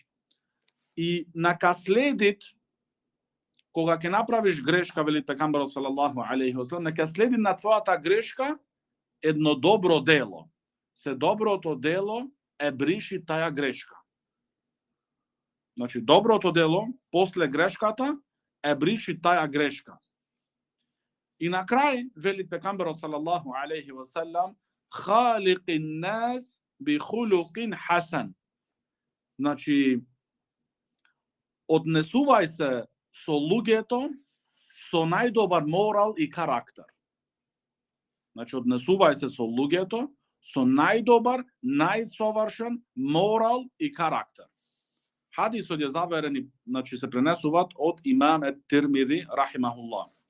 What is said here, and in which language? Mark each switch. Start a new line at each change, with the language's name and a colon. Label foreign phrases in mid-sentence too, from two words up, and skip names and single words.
Macedonian: I neka sledit, koga ke napraviš greška, veli pejgamber
Arabic: صلى الله عليه وسلم,
Macedonian: neka sledi na tvojata greška jedno dobro delo. Se dobrото дело briši taja greška. Znači, dobrото дело после грешката briši taja greška. I na kraj, veli pejgamber
Arabic: صلى الله عليه وسلم, خالق الناس بخلق حسن.
Macedonian: Znači, odnesuvaj se so lugето со најдобар морал и карактер. Значи, однесувај се со луѓето со најдобар, најсовршен морал и карактер. Хадисот е заверен, значи се пренесуваат од имам ет-Тирмизи рахимахуллах.